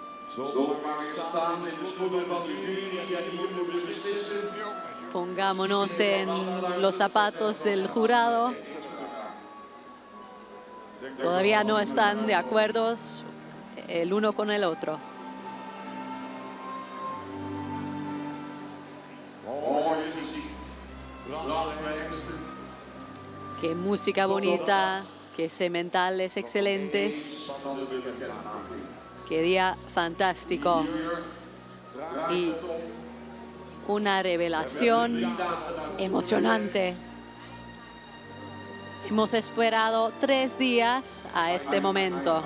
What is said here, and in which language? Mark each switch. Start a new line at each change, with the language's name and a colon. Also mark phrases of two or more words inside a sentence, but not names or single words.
Dutch: Zo mag ik staan in de schoenen van de jury die hier moet beslissen.
Spanish: Pongámonos en los zapatos del jurado. Todavía no están de acuerdo el uno con el otro.
Dutch: Mooie muziek. Belangrijkste.
Spanish: Qué música bonita, qué sementales excelentes, qué día fantástico y una revelación emocionante. Hemos esperado 3 días a este momento.